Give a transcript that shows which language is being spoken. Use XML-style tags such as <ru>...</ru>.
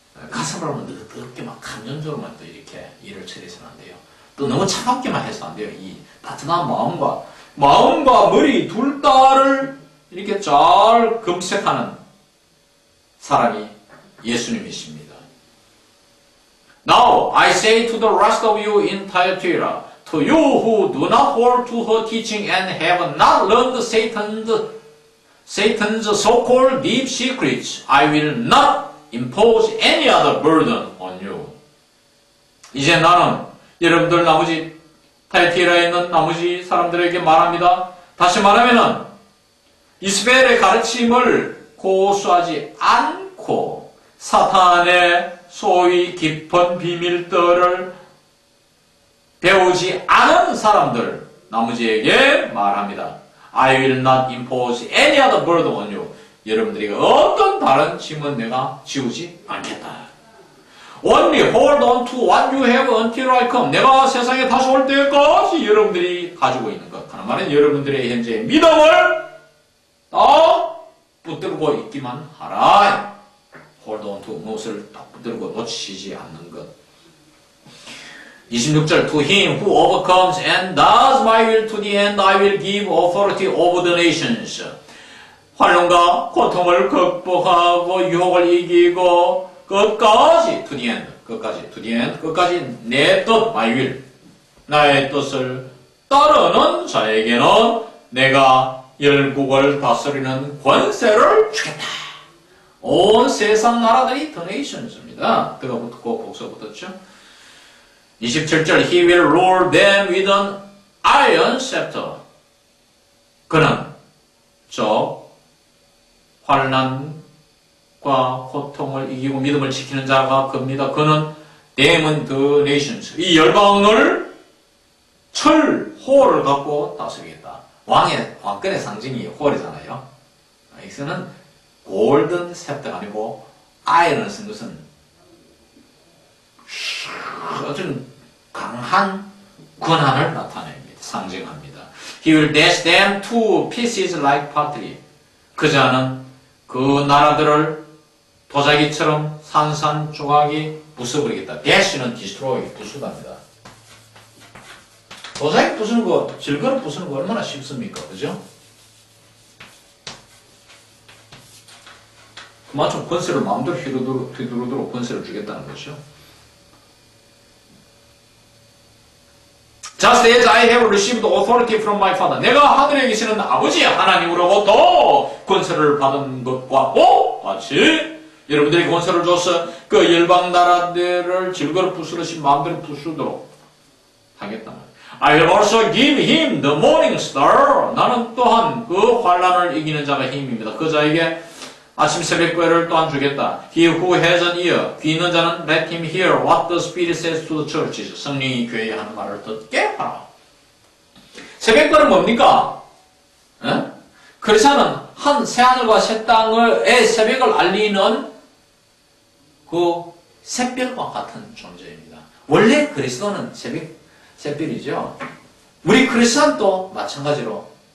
<ko>가슴으로 하면 뜨겁게 막 감정적으로만 또 이렇게 일을 처리해서는 안 돼요. 또 너무 차갑게만 해서 안 돼요. 이 따뜻한 마음과 머리 둘 다를 이렇게 잘 검색하는 사람이 예수님이십니다.</ko> <en>Now I say to the rest of you in Thyatira, to you who do not hold to her teaching and have not learned Satan's so-called deep secrets, I will not impose any other burden on you.</en> <ko>이제 나는 여러분들 나머지 타이티라에 있는 나머지 사람들에게 말합니다. 다시 말하면은 이스벨의 가르침을 고수하지 않고 사탄의 소위 깊은 비밀들을 배우지 않은 사람들 나머지에게 말합니다.</ko> <en>I will not impose any other burden on you.</en> <ko>여러분들에게 어떤 다른 짐은 내가 지우지 않겠다.</ko> <en>Only hold on to what you have until I come.</en> <ko>내가 세상에 다시 올 때까지 여러분들이 가지고 있는 것. 하는 말은 여러분들의 현재 믿음을 딱 붙들고 있기만 하라.</ko> <en>Hold on to</en> <ko>무엇을 딱 붙들고 놓치지 않는 것.</ko> <en>26절 To him who overcomes and does my will to the end I will give authority over the nations.</en> <ko>환난과 고통을 극복하고 유혹을 이기고 끝까지</ko> <en>to the end</en> <ko>끝까지 내 뜻 my will 나의 뜻을 따르는 자에게는 내가 열국을 다스리는 권세를 주겠다. 온 세상 나라들이 the nations입니다. 그가 붙고 복수 붙었죠.</ko> <en>27절 He will rule them with an iron scepter.</en> <ko>그는 저 환난과 고통을 이기고 믿음을 지키는 자가 그입니다. 그는 them은 the nations. 이 열방을 철호를 갖고 다스리겠다. 왕권의 상징이 홀이잖아요. 여기서는 골든 셉터가 아니고 아이언을 쓴 것은 아주 강한 권한을 나타냅니다. 상징합니다.</ko> <en>He will dash them to pieces like pottery.</en> <ko>그 자는 그 나라들을 도자기처럼 산산조각이 부숴버리겠다. dash는 destroy, 부수답니다. 도자기 부수는 거, 질거를 부수는 거 얼마나 쉽습니까? 그죠? 그만큼 권세를 마음대로 휘두르도록 권세를 주겠다는 거죠.</ko> <en>Just as I have received authority from my father.</en> <ko>내가 하늘에 계시는 아버지 하나님으로부터 권세를 받은 것과 같이 여러분들이 권세를 줘서 그 열방 나라들을 질거를 부수듯이 마음대로 부수도록 하겠다.</ko> <en>I will also give him the morning star.</en> <ko>나는 또한 그 환란을 이기는 자가 힘입니다. 그 자에게 아침 새벽별을 또한 주겠다.</ko> <en>He who has an ear,</en> <ko>귀 있는 자는</ko> <en>let him hear what the Spirit says to the churches.</en> <ko>성령이 교회에 하는 말을 듣게 하라. 새벽별은 뭡니까? 그리스도는 한 새하늘과 새 땅의 새벽을 알리는 그 샛별과 같은 존재입니다. 원래 그리스도는 샛별이죠. 우리 크리스찬도 마찬가지로.</ko>